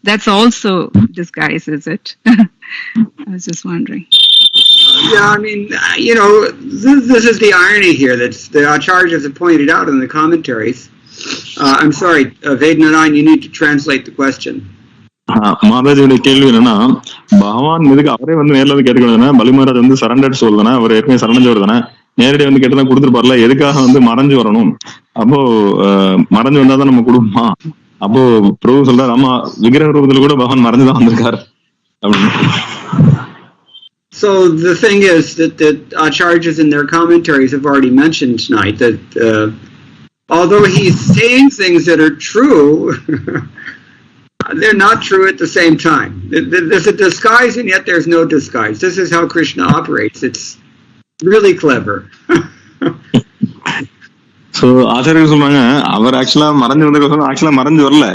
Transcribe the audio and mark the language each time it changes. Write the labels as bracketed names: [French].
[English] That's also disguise, is it? I was just wondering. Yeah, I mean, this is the irony here that the acharyas have pointed out in the commentaries. I'm sorry, Vednarayan, you need to translate the question. [Tamil] மாதாஜியோட கேள்வி என்னன்னா, பகவான் இதுக்கு அவரே வந்து நேரில் வந்து கேட்டுக்கணும். பலி மகாராஜ் வந்து சரண்டர்ட் சோல் தானே, அவர் ஏற்கனவே சரண்டர் தானே, நேரடியாக வந்து கேட்டுதான் கொடுத்துருப்பார்ல, எதுக்காக வந்து மறைஞ்சு வரணும்? அப்போ மறைஞ்சு வந்தாதான் நம்ம கொடுப்போமா? அப்போ பிரபு சொல்றாரு, ஆமா விக்கிரக ரூபத்துல கூட பகவான் மறைஞ்சுதான் வந்திருக்காரு அப்படின்னு. [English] So the thing is that the acharyas in their commentaries have already mentioned tonight that although he's saying things that are true, they're not true at the same time. There's a disguise and yet there's no disguise. This is how Krishna operates. It's really clever. [Tamil] So ஆச்சாரியர் சொல்றாங்க, அவர் ஆக்சுவலா மறைஞ்சு வந்த ஆக்சுவலா மறைஞ்சு வரல.